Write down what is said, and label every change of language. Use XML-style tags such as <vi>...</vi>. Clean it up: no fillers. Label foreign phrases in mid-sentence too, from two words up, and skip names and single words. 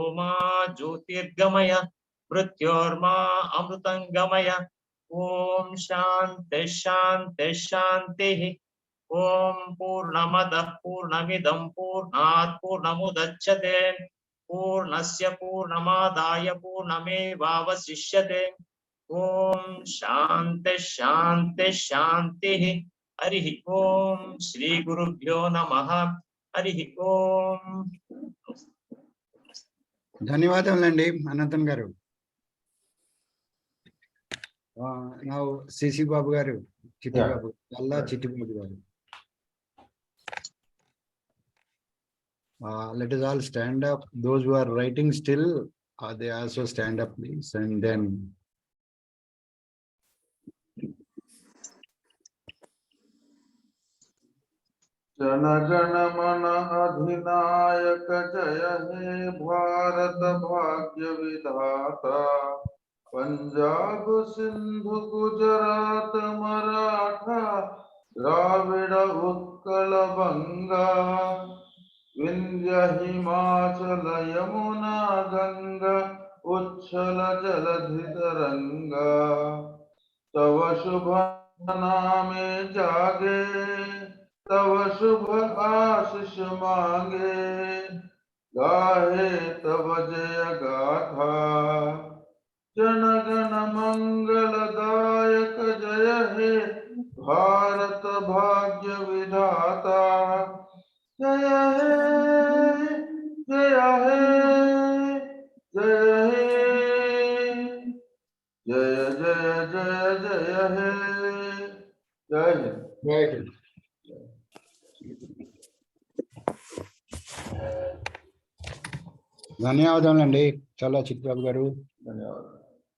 <sa>मा ज्योतिर्गमय मृत्योर्मा अमृतंगमय ओम शांति शांति शांतिः ओम पूर्णमदः पूर्णमिदं पूर्णात् पूर्णमुदच्यते पूर्णस्य पूर्णमादाय पूर्णमेवावशिष्यते ओम शांति शांति शांतिः हरिः ओम श्री गुरुभ्यो नमः हरिः ओम</sa> <te>ధన్యవాదములండి అనంతన్ గారు. నా సిసి బాబు గారు, చిట్టి బాబు, అల్లా చిట్టి బాబు గారు.</te> <en>Let us all stand up. Those who are writing still, they also stand up, please, and then</en> <bn>জনগণ মন অধিনায়ক জয় হে ভারত ভাগ্য বিধাতা পঞ্জাব সিন্ধু গুজরাট মরাঠা দ্রাবিড় উৎকল বঙ্গ বিন্ধ্য হিমাচল যমুনা গঙ্গা উচ্ছল জলধি তরঙ্গ তব শুভ নামে জাগে তব শুভ আশিস মাগে গাহে তব জয় গাথা জনগণ মঙ্গলদায়ক জয় হে ভারত ভাগ্য বিধাতা জয় হে জয় হে জয় হে জয় জয় জয় জয় হে জয় হে</bn> <hi>जय हिंद.</hi> <te>ధన్యవాదాలండి చాలా చిట్టి బాబు గారు.</te> <hi>धन्यवाद।</hi>